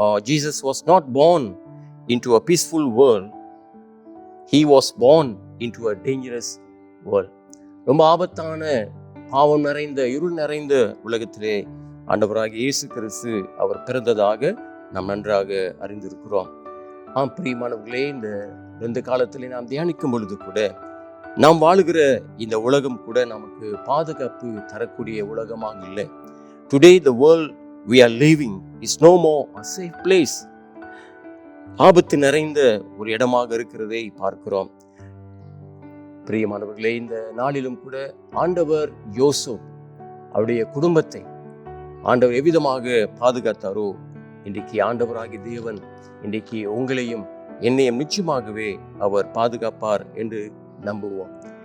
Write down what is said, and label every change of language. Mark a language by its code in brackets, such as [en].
[en] Jesus was not born into a peaceful world. He was born into a dangerous world. [ta] ரொம்ப ஆபத்தான, பாவம் நிறைந்த, இருள் நிறைந்த உலகத்திலே ஆண்டவராகிய இயேசு கிறிஸ்து அவர் பிறந்ததாக நாம் நன்றாக அறிந்திருக்கிறோம். பிரியமானவர்களே, இந்த காலத்திலே நாம் தியானிக்கும் பொழுது கூட நாம் வாழுகிற இந்த உலகம் கூட நமக்கு பாதுகாப்பு தரக்கூடிய உலகமாக இல்லை. [en] Today the world we are living is no more a safe place. [ta] ஆபத்து நிறைந்த ஒரு இடமாக இருக்கிறதை பார்க்கிறோம். பிரியமானவர்களே, இந்த நாளிலும் கூட ஆண்டவர் யோசேப்பு அவருடைய குடும்பத்தை ஆண்டவர் எவ்விதமாக பாதுகாத்தாரோ, இன்றைக்கு ஆண்டவராகிய தேவன் இன்றைக்கு உங்களையும் என்னையும் நிச்சயமாகவே அவர் பாதுகாப்பார் என்று நம்புவோம்.